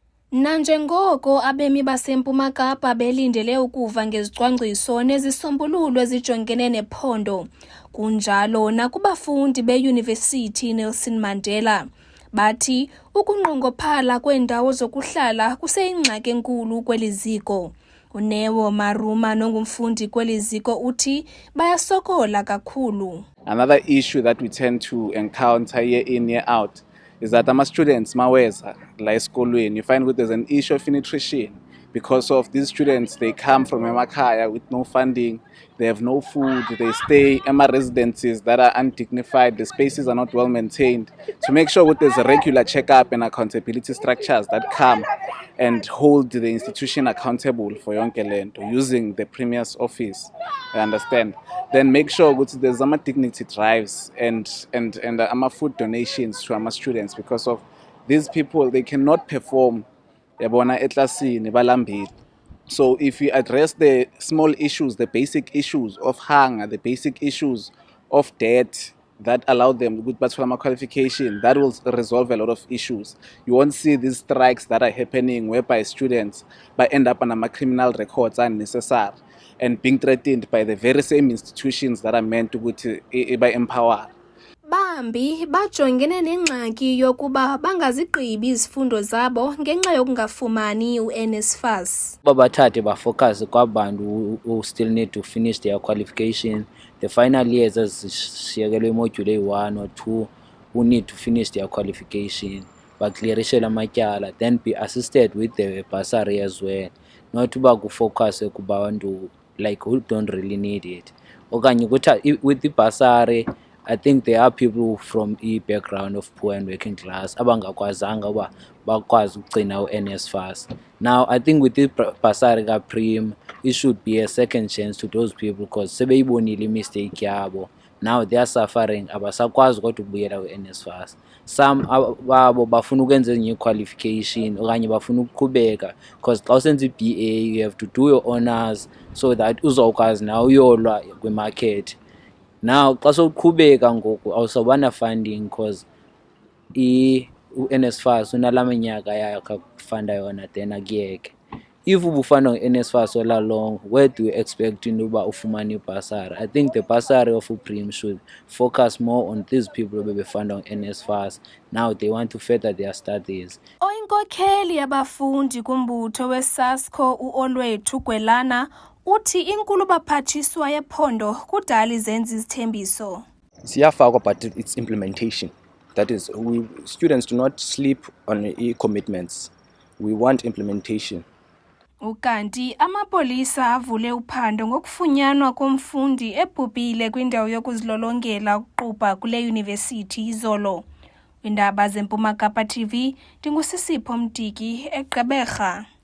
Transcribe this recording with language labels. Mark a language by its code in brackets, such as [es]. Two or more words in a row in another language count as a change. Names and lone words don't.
[xh] Nanjengoko abemi baseMpuma Kapa belindele ukuva ngezicwangciso nezisombululo ezijongene nephondo, kunjalo nakubafundi beYunivesithi Nelson Mandela. Bathi ukunqongophala kweendawo zokuhlala kuseyingxaki enkulu kweli ziko. uNeo Maruma nongumfundi kweli ziko uthi bayasokola kakhulu. [en] Another issue that we tend to encounter year in, year out is that students [xh] maweza la esikolweni, [en] you find that there's an issue of nutrition because of these students. They come from emakhaya with no funding, they have no food, they stay in residences that are undignified, the spaces are not well maintained. To make sure that there's a regular checkup and accountability structures that come and hold the institution accountable for [xh] yonke lento [en] using the Premier's office, I understand. Then make sure that there's some dignity drives and food donations to our students, because of these people, they cannot perform. So if we address the small issues, the basic issues of hunger, the basic issues of debt that allow them with bachelor qualification, that will resolve a lot of issues. You won't see these strikes that are happening whereby students end up on criminal records unnecessary and being threatened by the very same institutions that are meant to empower. [xh] Bambi bajongene nengxaki yokuba bangazigqibi izifundo zabo ngenxa yokungafumani uNSFAS. Babathathe bafocus kwabantu [en] who still need to finish their qualification. The final years ezishiyekelwe module 1 or 2 who need to finish their qualification, [xh] baclearishe amatyala, [en] then be assisted with the bursary as well. Not to focus kubantu like who don't really need it. [xh] Okanye ukuthi [en] with the bursary, I think there are people from a background of poor and working class [xh] abangakwazanga uba bakwazi ukugcina uNSFAS. [en] Now I think with the bursary ka-Prim, it should be a second chance to those people because [xh] sebeyibonile mistake yabo. [en] Now they are suffering, [xh] abasakwazi kodwa ukubuyela uNSFAS. Some babo bafuna ukwenza enye qualification okanye bafuna ukuqhubeka because xa usenza iBA [en] you have to do your honors so that [xh] uzokwazi na uyolwa kwimarket. Now xa soqhubeka ngoku awusabana funding because uNSFAS unalaminyaka yakhe kufunda yona then akuyeke. [en] If [xh] ubufana uNSFAS [en] all along, where do you expect [xh] uba ufumane ibhasari? [en] I think the bursary of uPrim should focus more on these people [xh] bebefunda uNSFAS. [en] Now they want to further their studies. [xh] Oyinkokheli yabafundi kumbutho weSASCO uOlwethu Gwelana uthi inkulu baphathiswa yephondo kudala izenzi izithembiso. Siyafakwa, [en] but it's implementation. That is, students do not sleep on commitments. We want implementation. [xh] Ukanti amapolisa avule uphando ngokufunyanwa komfundi ebhubhile kwindawo yokuzilolongela ukuqubha kule yunivesithi izolo. Indaba zeMpuma Kapa TV, ndingusisipho Mtiki eGqeberha.